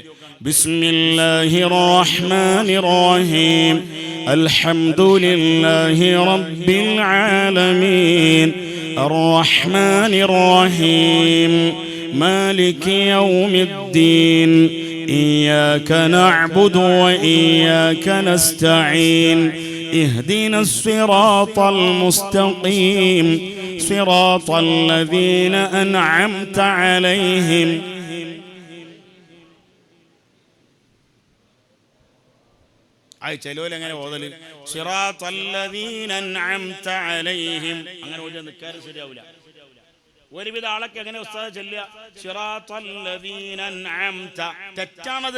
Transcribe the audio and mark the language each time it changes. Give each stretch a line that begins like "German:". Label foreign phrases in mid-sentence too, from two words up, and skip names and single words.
Arabic: بسم الله الرحمن الرحيم الحمد لله رب العالمين الرحمن الرحيم مالك يوم الدين إياك نعبد وإياك نستعين اهدنا الصراط المستقيم صراط الذين أنعمت عليهم
Malayalam: ചിലവരെങ്ങനെ ഓതല്
Arabic: صراط الذين أنعمت عليهم
Malayalam: അങ്ങനെ ഓതി നിൽക്കാറ് ശരിയാവില്ല. ഒരുവിധ ആളൊക്കെ എങ്ങനെ ഉസ്താദ് ചൊല്ലുക
Arabic: صراط الذين أنعمت,
Malayalam: തെറ്റാണത്.